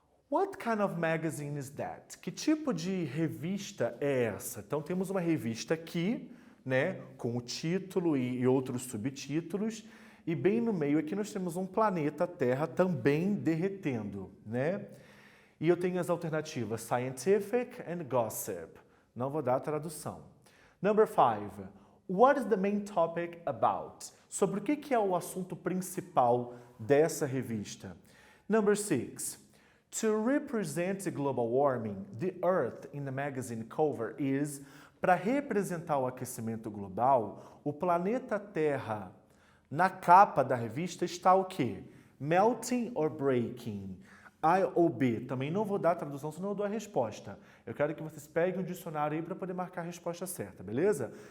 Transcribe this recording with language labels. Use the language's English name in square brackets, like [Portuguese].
[English] What kind of magazine is that? [Portuguese] Que tipo de revista é essa? Então temos uma revista aqui, com o título e outros subtítulos, e bem no meio aqui nós temos um planeta Terra também derretendo, E eu tenho as alternativas [English] scientific and gossip. [Portuguese] Não vou dar a tradução. [English] Number 5. What is the main topic about? [Portuguese] Sobre o que é o assunto principal dessa revista? [English] Number 6. To represent global warming, the Earth in the magazine cover is... [Portuguese] Para representar o aquecimento global, o planeta Terra, na capa da revista, está o quê? [English] Melting or breaking? [Portuguese] A ou B. Também não vou dar a tradução, senão eu dou a resposta. Eu quero que vocês peguem um dicionário aí para poder marcar a resposta certa, beleza?